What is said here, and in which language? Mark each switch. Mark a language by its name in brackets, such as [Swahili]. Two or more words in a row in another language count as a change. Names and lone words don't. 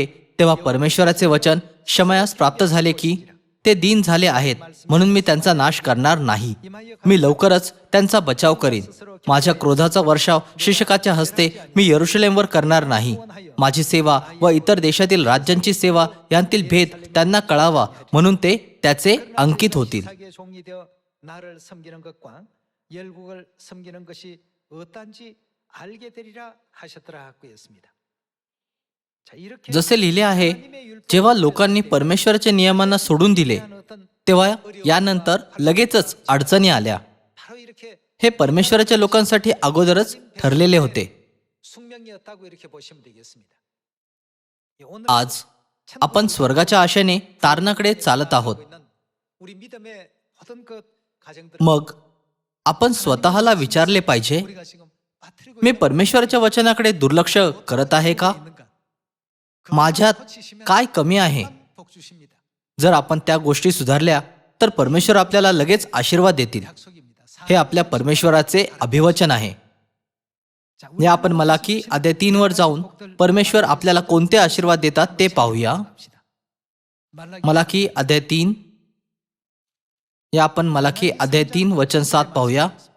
[Marathi] तेव्हा परमेश्वराचे वचन शमयास प्राप्त झाले की ते दीन झाले आहेत म्हणून मी त्यांचा नाश करणार नाही. मी लवकरच त्यांचा बचाव करीन. माझ्या क्रोधाचा वर्षाव शिक्षकाच्या हस्ते मी यरुशलेमवर करणार नाही. माझी सेवा व इतर देशातील राज्यांची सेवा यांतील भेद त्यांना कळावा म्हणून ते त्याचे अंकित होतील. [Korean] 자기의 종이 되어 나를 섬기는 것과 열국을 섬기는 것이 어떤지 알게 되리라 하셨더라 하고 했습니다. 자, 이렇게 [Marathi] जसे लिहिले आहे, जेव्हा लोकांनी परमेश्वराच्या नियमांना सोडून दिले तेव्हा यानंतर लगेचच अडचणी आल्या. [Korean] 바로 이렇게 [Marathi] हे परमेश्वराच्या लोकांसाठी अगोदरच ठरलेले होते. [Korean] 숙명이었다고 이렇게 보시면 되겠습니다. 예, 오늘 [Marathi] आज आपण स्वर्गाच्या आशेने तारणाकडे चालत आहोत. [Korean] 우리 믿음의 모든 것 가정들 [Marathi] मग आपण स्वतःला विचारले पाहिजे, [Korean] 우리가 지금 빠뜨리고 [Marathi] मी परमेश्वराच्या वचनाकडे दुर्लक्ष करत आहे का? [Korean] 있는가? [Marathi] माझ्यात काय कमी आहे? [Korean] 복 주십니다. [Marathi] जर आपण त्या गोष्टी सुधारल्या तर परमेश्वर आपल्याला लगेच आशीर्वाद देतील. [Korean] 약속입니다. [Marathi] हे आपल्या परमेश्वराचे अभिवचन आहे. [Korean] 자, [Marathi] या आपण मलाकी अध्याय 3 वर जाऊन परमेश्वर आपल्याला कोणते आशीर्वाद देतात ते पाहूया. मलाकी अध्याय 3 या आपण मलाकी अध्याय 3 वचन 7 पाहूया.